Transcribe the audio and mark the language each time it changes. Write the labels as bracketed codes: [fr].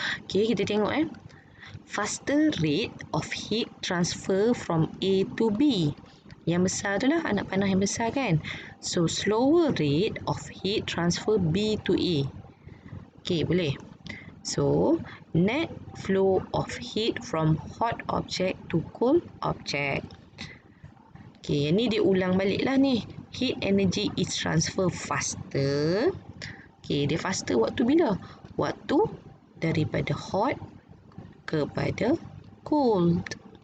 [en] Okay, [ms] kita tengok [en] faster rate of heat transfer from A to B. [ms] Yang besar itulah anak panah yang besar kan. [en] So, slower rate of heat transfer B to A. Okay, [ms] boleh. [en] So, net flow of heat from hot object to cold object. [ms] Okay, yang ni dia ulang balik lah ni. [en] Heat energy is transferred faster. [ms] Okay, dia faster waktu bila? Waktu daripada hot kepada cold.